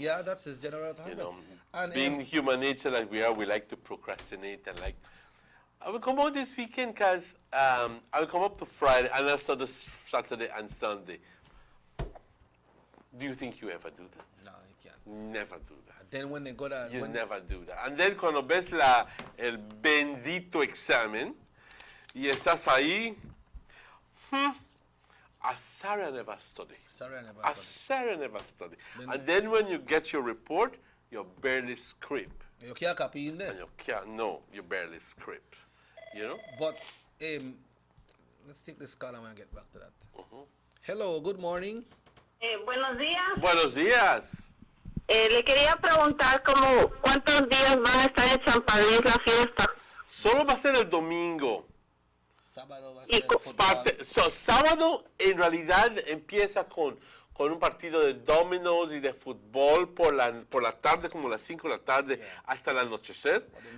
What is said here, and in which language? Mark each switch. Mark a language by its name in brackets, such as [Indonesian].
[English] Yeah, that's his general what happens. You know, And, being human nature like we are, we like to procrastinate and like, I will come out this weekend because I will come up to Friday and I'll start Saturday and Sunday. Do you think you ever do that? No, you can't. Never do that. Then when they go to... You never do that. And then [Spanish] cuando ves el bendito examen y estás ahí, [English] Sarah never study. Sarah never study. Sarah never study. And then when you get your report, you barely script. You can't copy in there. And you can't, no, you barely script. You know? But let's take this call and get back to that. Hello, good morning. [Spanish] Buenos días. Buenos días. Le quería preguntar como cuántos días va a estar en San Luis la fiesta. Solo va a ser el domingo. Sábado va a ser sábado en realidad empieza con un partido de dominos y de fútbol por la tarde, como las 5 de la tarde hasta el anochecer.